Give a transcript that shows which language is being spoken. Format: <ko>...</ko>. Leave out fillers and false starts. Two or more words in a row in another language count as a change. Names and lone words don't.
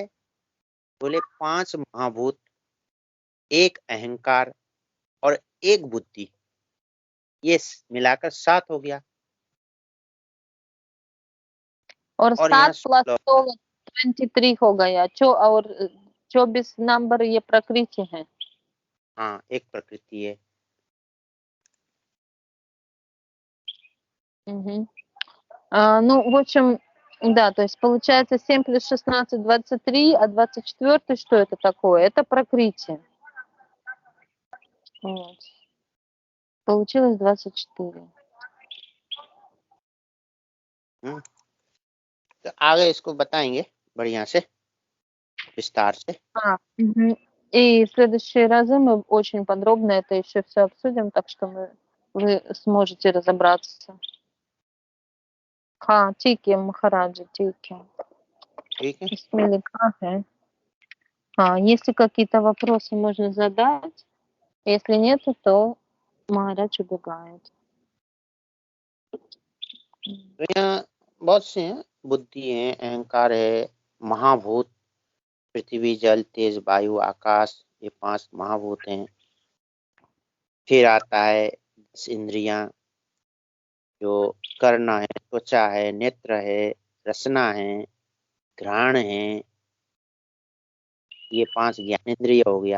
<hi>बोले 5 महाभूत, 1 अहंकार और 1 बुद्धि, ये मिलाकर 7 हो गया। और और यहाँ 7 प्लस 16 23 हो गया। और 24 नंबर ये प्रकृति है। हाँ, एक प्रकृति है। Мгм.</hi> <ru>Ну, в общем, да, то есть получается 7 плюс 16 23, а 24 что это такое? Это прокрытие. Вот. Получилось 24.</ru> <hi>तो आगे इसको बताएंगे बढ़िया से, विस्तार से। Мгм.</hi> <ru>И в следующие разы мы очень подробно это еще все обсудим, так что вы сможете разобраться.</ru> <hi>हाँ, ठीक है महाराज, ठीक है। ठीक है। इसमें लिखा है। हाँ,</hi> <ru>если какие-то вопросы можно задать, если нет, то महाराज убегает.</ru> <hi>तो यहाँ बहुत से हैं, बुद्धि है, अहंकार है, महाभूत, पृथ्वी, जल, तेज, वायु, आकाश, ये 5 महाभूत हैं। फिर आता है 10 इंद्रियां, जो कर्ण है, त्वचा है, नेत्र है, रसना है, घ्राण है, ये 5 ज्ञानेंद्रिय हो गया।</hi>